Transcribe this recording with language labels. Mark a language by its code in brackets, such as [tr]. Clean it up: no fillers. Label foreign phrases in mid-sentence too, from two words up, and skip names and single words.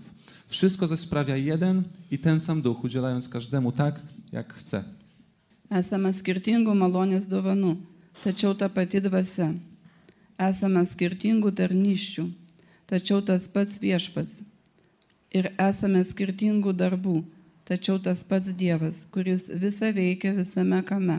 [pl] Wszystko zaś sprawia jeden i ten sam Duch, udzielając każdemu tak, jak chce. [lt] Esame skirtingų malonės dovanų, tačiau ta pati dvasia. Esame skirtingų tarnysčių, tačiau tas pats viešpats. Ir esame skirtingų darbų, tačiau tas pats Dievas, kuris visą veikia visame kame.